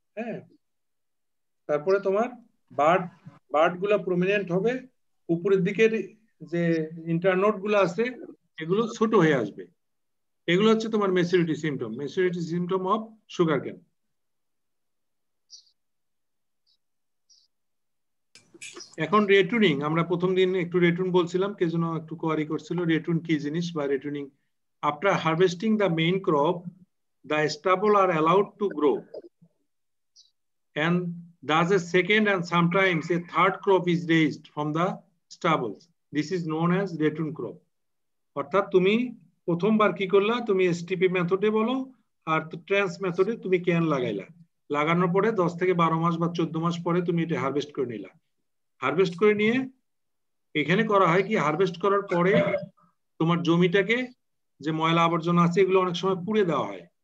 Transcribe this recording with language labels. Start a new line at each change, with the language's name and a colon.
Bangla: হ্যাঁ, তারপরে তোমার বার্ড গুলা প্রমিনেন্ট হবে, উপরের দিকের যে ইন্টারনোড গুলো আছে এগুলো ছোট হয়ে আসবে। এগুলো হচ্ছে তোমার
English: Maturity symptom of sugar cane.
Bangla: এখন রেটুনিং, আমরা প্রথম দিন একটু রেটুন বলছিলাম, কে যেন একটু কোয়ারি করছিল রেটুন কি জিনিস বা রেটুনিং।
English: After harvesting the main crop, the stubble are allowed to grow, and thus a second and sometimes a third crop is raised from the stubbles. This is known as ratoon crop.
Bangla: অর্থাৎ তুমি প্রথমবার কি করলা, তুমি STP মেথডে বলো আর trans মেথডে তুমি ক্যান লাগানোর পরে 10 থেকে 12 মাস বা 14 মাস পরে তুমি এটা হারভেস্ট করে নিলা। হারভেস্ট করে নিয়ে এখানে করা হয় কি, হারভেস্ট করার পরে তোমার জমিটাকে যে ময়লা আবর্জনা আছে এগুলো অনেক সময় পুড়ে দেওয়া হয়।